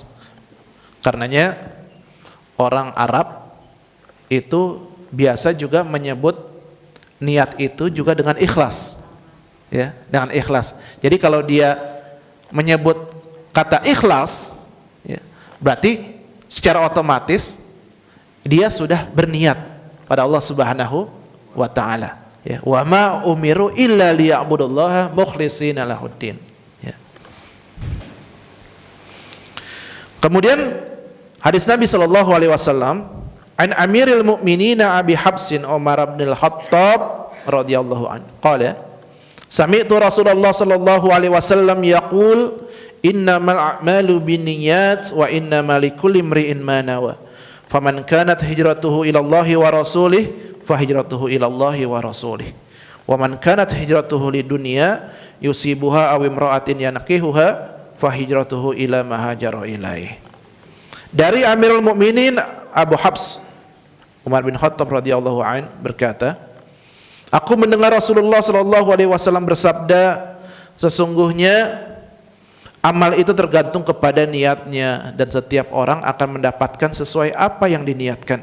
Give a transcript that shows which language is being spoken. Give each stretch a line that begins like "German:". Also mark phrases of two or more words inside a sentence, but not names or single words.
Indonesian: Karenanya orang Arab itu biasa juga menyebut niat itu juga dengan ikhlas. Ya, dengan ikhlas. Jadi kalau dia menyebut kata ikhlas, ya, berarti secara otomatis dia sudah berniat pada
Arabic: الله سبحانه وتعالى.
Indonesian: Ya,
Arabic: وما أمروا إلا ليعبدوا الله مخلصين له الدين.
Indonesian: Ya. Kemudian hadis
Arabic: النبي صلى الله عليه وسلم، عن أمير المؤمنين أبي حفص عمر بن الخطاب رضي الله عنه، قال سمعت رسول الله صلى الله عليه وسلم يقول إنما الأعمال بالنيات وإنما لكل امرئ ما نوى. فمن كانت هجرته إلى الله ورسوله فهجرته إلى الله ورسوله. ومن كانت هجرته لدنيا يصيبها أو امرأة ينكحها فهجرته إلى ما هاجر إليه.
Indonesian: Dari
Arabic: أمير المؤمنين
Indonesian: Abu Habs Umar bin Khattab
Arabic: رضي الله عن
Indonesian: berkata, aku mendengar Rasulullah
Arabic: صلى الله عليه وسلم
Indonesian: bersabda, sesungguhnya amal itu tergantung kepada niatnya dan setiap orang akan mendapatkan sesuai apa yang diniatkan.